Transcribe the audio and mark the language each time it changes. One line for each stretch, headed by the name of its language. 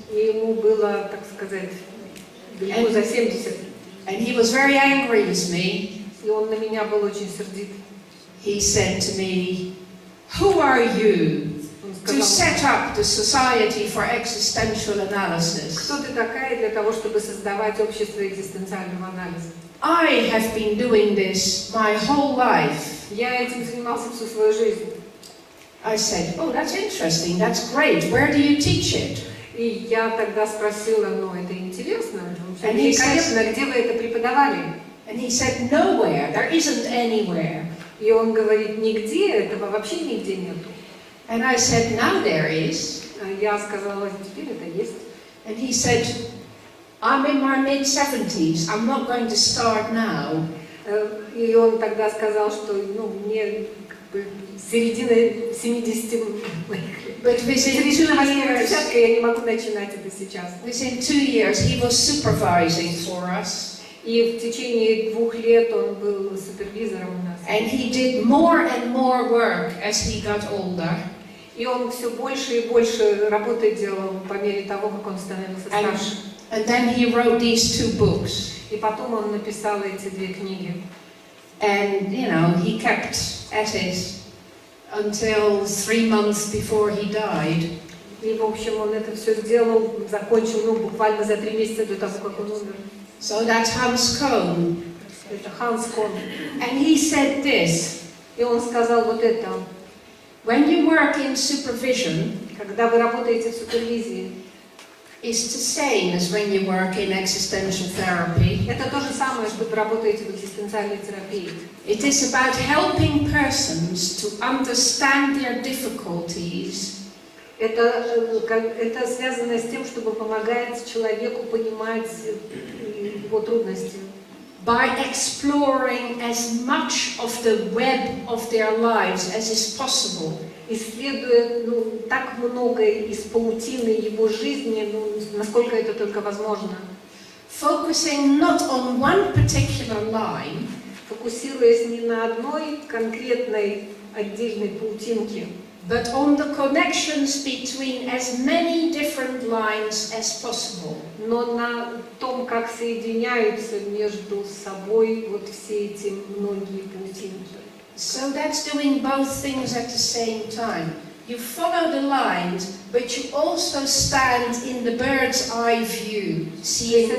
Russian: И ему было, так сказать, далеко за 70.
English: And he was very angry with me.
Russian: И он на меня был очень сердит.
English: He said to me, "Who are you to set up the Society for Existential Analysis?
Russian: Кто ты такая для того, чтобы создавать общество экзистенциального анализа?
English: I have been doing this my whole life."
Russian: Я этим занимался всю свою жизнь.
English: I said, "Oh, that's interesting. That's great. Where do you teach it?"
Russian: И я тогда спросила, ну это интересно,
English: And he
Russian: великолепно, где вы это преподавали?
English: And he said, "Nowhere. There isn't anywhere."
Russian: И он говорит, нигде, этого вообще нигде нету.
English: And I said, "Now there is."
Russian: Я сказала, теперь это есть.
English: And he said, "I'm in my mid-70s. I'm not going to start now."
Russian: И он тогда сказал, что ну, мне как бы середина 70 моих лет.
English: But within 2 years,
Russian: я не могу начинать это сейчас.
English: within 2 years, he was supervising for us.
Russian: И в течение 2 лет он был супервизором у нас.
English: And he did more and more work as he got older.
Russian: И он все больше и больше работы делал по мере того, как он становился старше.
English: And then he wrote these 2 books.
Russian: И потом он написал эти 2 книги.
English: And, you know, he kept at it until 3 months before he died.
Russian: И, в общем, он это все сделал, закончил, ну, буквально за 3 месяца до того, как он умер.
English: So that's Hans Kohn.
Russian: Это Ханс Кон.
English: And he said this:
Russian: И он сказал вот это.
English: when you work in supervision,
Russian: Когда вы работаете в супервизии,
English: it's the same as when you work in existential therapy.
Russian: это то же самое, что вы работаете в экзистенциальной терапии.
English: It is about helping persons to understand their difficulties
Russian: Это связано с тем, чтобы помогать человеку понимать его трудности.
English: by exploring as much of the web of their lives as is possible.
Russian: Исследуя так много из паутины его жизни, насколько это только возможно.
English: Focusing not on one particular line,
Russian: Фокусируясь не на одной конкретной отдельной паутинке,
English: but on the connections between as many different lines as possible.
Russian: но на том, как соединяются между собой вот все эти многие паутинки.
English: So that's doing both things at the same time. You follow the lines, but you also stand in the bird's eye view, seeing the